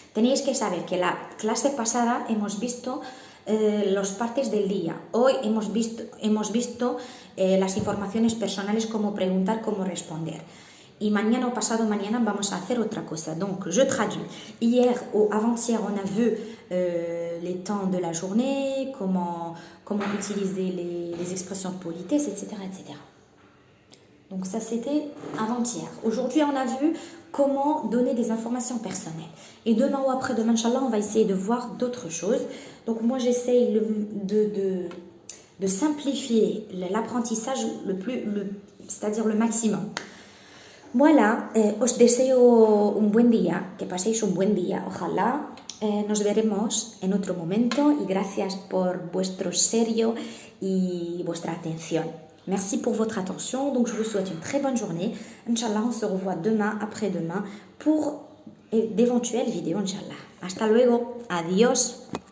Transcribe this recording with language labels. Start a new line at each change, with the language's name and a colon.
Spanish: Tenéis que saber que la clase pasada hemos visto las partes del día. Hoy hemos visto las informaciones personales, cómo preguntar, cómo responder. y mañana o pasado mañana vamos a hacer otra cosa.
French: Donc, je traduis. Hier ou avant-hier, on a vu les temps de la journée, comment utiliser les expressions de politesse, etc., etc. Donc ça, c'était avant-hier. Aujourd'hui, on a vu comment donner des informations personnelles. Et demain ou après-demain, Inch'Allah, on va essayer de voir d'autres choses. Donc moi, j'essaye de simplifier l'apprentissage c'est-à-dire le maximum.
Spanish: Voilà, os deseo un buen día, que paséis un buen día, ojalá. Nos veremos en otro momento y gracias por vuestro serio y vuestra atención.
French: Merci pour votre attention. Donc, je vous souhaite une très bonne journée. Inch'Allah, on se revoit demain, après-demain, pour d'éventuelles vidéos, Inch'Allah.
Spanish: Hasta luego. Adiós.